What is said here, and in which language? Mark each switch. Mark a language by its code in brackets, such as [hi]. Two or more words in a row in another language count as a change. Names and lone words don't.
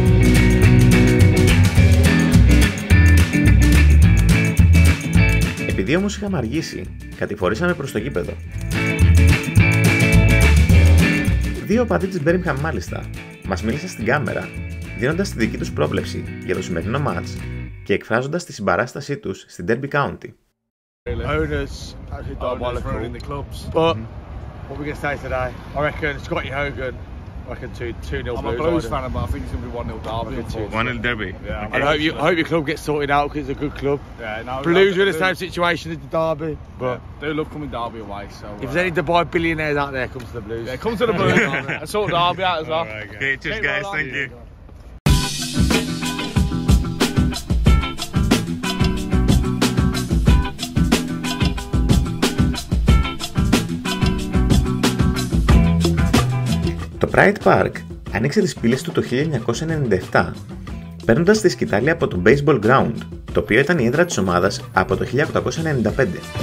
[el] Επειδή όμως είχαμε αργήσει, κατηφορήσαμε προς το γήπεδο. Δύο οπαδοί της Birmingham μάλιστα μας μίλησαν στην κάμερα, δίνοντας τη δική τους πρόβλεψη για το σημερινό μάτς και εκφράζοντας τη συμπαράστασή τους στην Derby County. [en] Owners in the clubs. But what we gonna say today? I reckon Scotty Hogan. I reckon 2-0 I'm a Blues fan, but I think it's gonna be 1-0 Derby. 1-0 Derby. Yeah. Okay. I hope your club gets sorted out because it's a good club. Yeah, no, Blues are in the same situation as the Derby. But they love coming Derby away. So if there's any Dubai billionaires out there, come to the Blues. Yeah, come to the Blues. And sort Derby out as well. Okay, cheers guys, thank you. [el] Το Pride Park άνοιξε τις πύλες του το 1997, παίρνοντας τη σκητάλη από το Baseball Ground, το οποίο ήταν η έδρα της ομάδας από το 1895.